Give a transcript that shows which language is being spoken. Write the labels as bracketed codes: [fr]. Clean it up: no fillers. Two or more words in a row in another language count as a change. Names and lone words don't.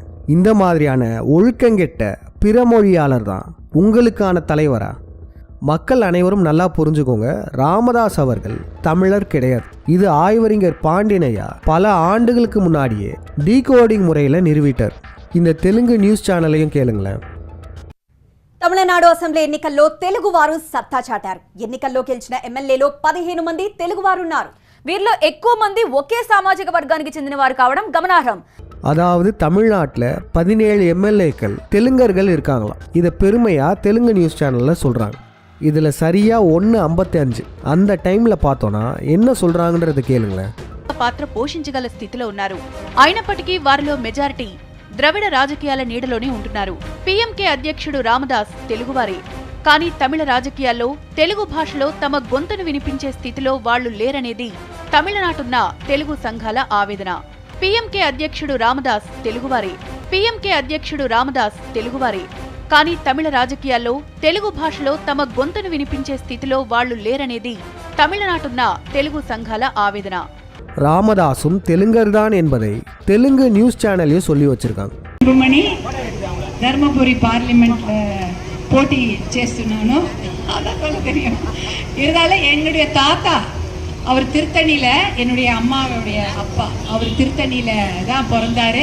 [ta] இந்த மாதிரியான ஒழுக்கங்கெட்ட பிறமொழியாளர் தான் உங்களுக்கான தலைவரா? மக்கள் அனைவரும் நல்லா புரிஞ்சுக்கோங்க, ராமதாஸ் அவர்கள் தமிழர் கிடையாது. இது ஆய்வறிஞர் பாண்டியனையா பல ஆண்டுகளுக்கு முன்னாடியே டீகோடிங் முறையில் நிறுவிட்டார். இந்த தெலுங்கு [en] news channel [ta] கேளுங்களேன். [te] తమిళనాడు అసెంబ్లీ ఎన్నికల్లో తెలుగువారు సత్తా చాటారు. ఎన్నికల్లో గెలిచిన ఎమ్మెల్యేలో 15 మంది తెలుగువారున్నారు. వీరిలో ఎక్కువ మంది ఒకే సామాజిక వర్గానికి చెందిన వారు కావడం గమనార్హం. [ta] அதாவது தமிழ்நாட்டில் 17 எம்எல்ஏக்கள் தெலுங்கர்கள் இருக்காங்களாம். இதை பெருமையாக தெலுங்கு [en] news channel [ta] சொல்கிறாங்க. இதில் சரியாக 1:55 அந்த டைமில் பார்த்தோன்னா என்ன சொல்கிறாங்கன்றதை கேளுங்களேன். [te] పాత్ర పోషించగల స్థితిలో ఉన్నారు. అయినప్పటికీ వారిలో మెజారిటీ ద్రవిడ రాజకీయాల నీడలోనే ఉంటున్నారు. పీఎంకే అధ్యక్షుడు రామదాస్ తెలుగువారే. కానీ తమిళ రాజకీయాల్లో తెలుగు భాషలో తమ గొంతును వినిపించే స్థితిలో వాళ్లు లేరనేది తమిళనాటున్న తెలుగు సంఘాల ఆవేదన. పీఎంకే అధ్యక్షుడు రామదాస్ తెలుగువారే. కానీ తమిళ రాజకీయాల్లో తెలుగు భాషలో తమ గొంతును వినిపించే స్థితిలో వాళ్లు లేరనేది తమిళనాటున్న తెలుగు సంఘాల ఆవేదన. [ta] ராமதாசும் தெலுங்கர் தான் என்பதை தெலுங்கு [en] news channel [ta] சொல்லி வச்சிருக்காங்க. அன்புமணி தர்மபுரி பார்லிமெண்ட்ல போட்டி చేస్తున్నాను அதான் தெரியும். இருந்தாலும் என்னுடைய தாத்தா அவர் திருத்தணியில், என்னுடைய அம்மாவுடைய அப்பா அவர் திருத்தணியில் தான் பிறந்தார்.